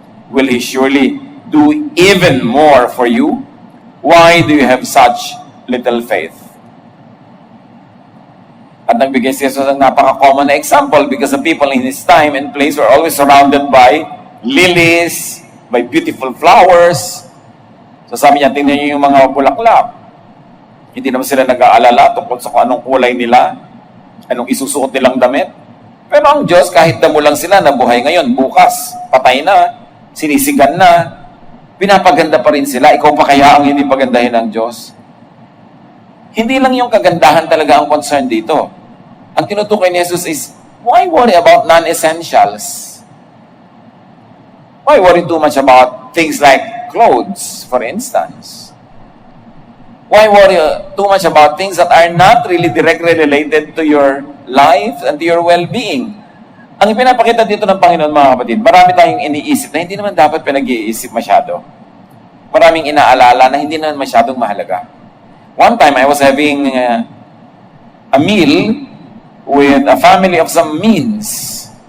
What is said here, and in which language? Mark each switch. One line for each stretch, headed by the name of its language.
English: Will He surely do even more for you? Why do you have such little faith?
Filipino: At nagbigay si Jesus ng napaka-common na example
English: because the people in His time and place were always surrounded by lilies, by beautiful flowers.
Filipino: So sabi niya, tingnan niyo yung mga bulaklak. Hindi naman sila nag-aalala tungkol sa kung anong kulay nila, anong isusuot nilang damit. Pero ang Diyos, kahit damo lang sila na buhay ngayon, bukas, patay na, sinisigan na, pinapaganda pa rin sila. Ikaw pa kaya ang hindi pagandahin ng Diyos? Hindi lang yung kagandahan talaga ang concern dito. Ang tinutukoy ni Jesus
English: is, why worry about non-essentials? Why worry too much about things like clothes, for instance? Why worry too much about things that are not really directly related to your life and to your well-being?
Filipino: Ang ipinapakita dito ng Panginoon, mga kapatid, marami tayong iniisip na hindi naman dapat pinag-iisip masyado. Maraming inaalala na hindi naman masyadong mahalaga.
English: One time, I was having a meal with a family of some means.